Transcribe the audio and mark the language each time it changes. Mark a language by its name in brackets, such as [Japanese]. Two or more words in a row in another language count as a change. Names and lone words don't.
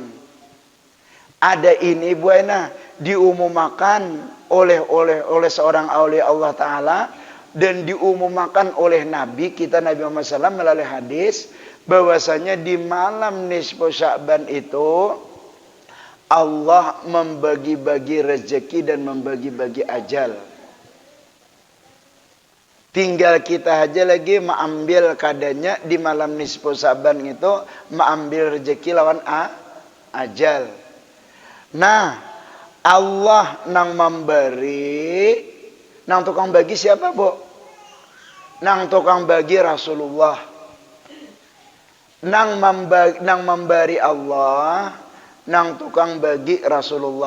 [Indonesian] Ada ini buana diumumkan oleh seorang aulia Allah Ta'ala dan diumumkan oleh Nabi kita Nabi Muhammad SAW melalui hadis bahwasanya di malam nisfu Sya'ban itu Allah membagi-bagi rezeki dan membagi-bagi ajal. Tinggal kita aja lagi mengambil kadanya di malam nisfu Sya'ban itu mengambil rezeki lawan ajal. Nah, Allah nang memberi, nang tukang bagi siapa, Bu? Nang tukang bagi Rasulullah. Nang memberi Allah, nang tukang bagi Rasulullah.